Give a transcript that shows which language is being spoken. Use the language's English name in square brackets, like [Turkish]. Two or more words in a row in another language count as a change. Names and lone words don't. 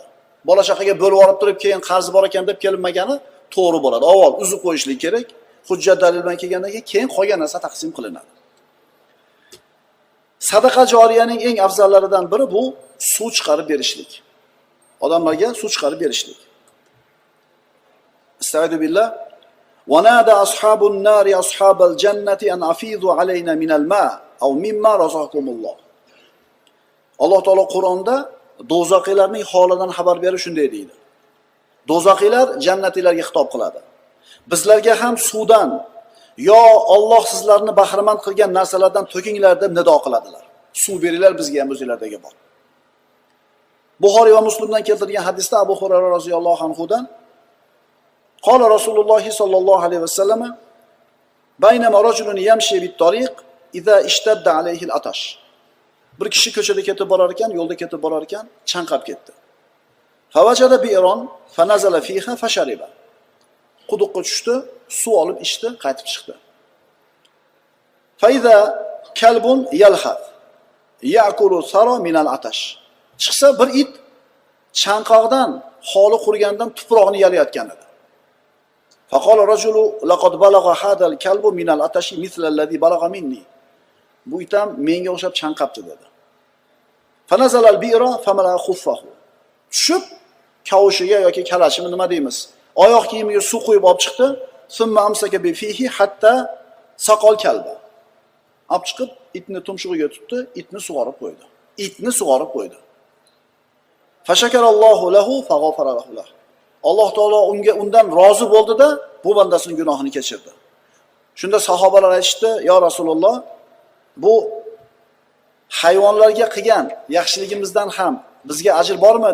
[Uzbek] Bola chaqaga bo'lib olib turib, keyin qarzi bor ekan deb kelinmagani to'g'ri bo'ladi. Avval uzib qo'yishlik kerak. Hujjat dalil bilan kelgandan keyin qolgan narsa taqsim qilinadi. Sadaqa joriyaning eng afzallaridan biri bu suv chiqarib berishlik. Odamlarga suv chiqarib berishlik. [Arabic] أستعيذ بالله. ونادى أصحاب النار أصحاب الجنة أن أفيضوا علينا من الماء أو مما رزقكم الله. [Uzbek] Alloh taolo Qur'onda do'zaxiylarning holidan xabar berib shunday deydi. Do'zaxiylar jannatilarga xitob qiladi. Bizlarga ham suvdan yo Alloh sizlarni bahramand qilgan narsalardan to'kinglar deb nido qiladilar. Suv beringlar bizga ham o'zinglardagi bor. Buxoriy va Muslimdan keltirilgan hadisda Abu Hurayra roziyallohu anhudan [Arabic] قال رسول الله صلى الله عليه وسلم بينما رجل يمشي بالطريق إذ اشتد عليه العطش. [Uzbek] Bir kishi ko'chada ketib borar ekan, yo'lda ketib borar ekan, chanqab ketdi. [Arabic] فوجد بئرا فنزل فيها فشرب. [Uzbek] Quduqqa tushdi, suv olib ichdi, qaytib chiqdi. [Arabic] فإذا كلب يلهث يأكل الثرى من العطش. [Uzbek] Chiqsa bir it chanqoqdan holi qurgandan tuproqni yalayotgan edi. [Arabic] فقال الرجل لقد بلغ هذا الكلب من العطش مثل الذي بلغ مني. [Uzbek] Bu it ham menga o'xshab chanqabdi dedi. [Arabic] فنزل البئر فملأ خفه. [Uzbek] Tushib kavushiga yoki kalashimi nima deymiz? Oyoq kiyimiga suv quyib olib chiqdi. [Arabic] ثم أمسك بفيه حتى سقى الكلب. [Uzbek] Olib chiqib itni tumshug'iga tutdi, itni sug'orib qo'ydi. Itni sug'orib qo'ydi. [Arabic] فشكر الله له فغفر له. [Uzbek] Alloh taolo undan rozi bo'ldi-da, bu bandasining gunohini kechirdi. Shunda sahobalar aytishdi: [Arabic] "يا رسول الله, [Uzbek] bu hayvonlarga qilgan yaxshiligimizdan ham bizga ajr bormi?"